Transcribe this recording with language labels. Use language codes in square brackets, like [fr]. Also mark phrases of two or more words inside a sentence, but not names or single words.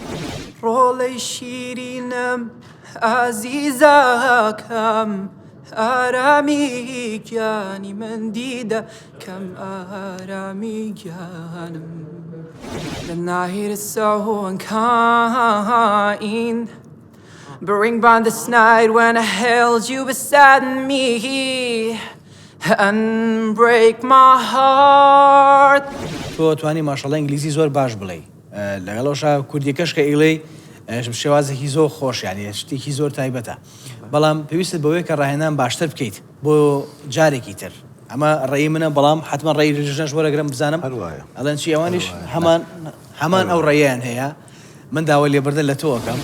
[ckb] ڕۆڵەی شیرینم ئازیزاکەم ئارامی گیانی من دیدە کەم ئارامی گیانم لە ناهیر سەهۆنکاین [en] Bring back this night when I held you beside me and break my heart. [ckb] تۆ توانی ماشەڵڵا ئینگلیزی زۆر باش بڵێ لەگەڵەوەشا کوردیەکەش کە ئیڵێ شێوازێکی زۆر خۆش یانی شتێکی زۆر تایبەتە بەڵام پێویستت بەوەی کە ڕاهێنان باشتر بکەیت بۆ جارێکی تر ئەمە ڕێی منە بەڵام حتمما ڕێی ژنەش وەرەگرم بزانم ئەڵەن چی ئەوانیش هەمان ئەو ڕێیان هەیە من داوای لێبوردن لە تۆکەم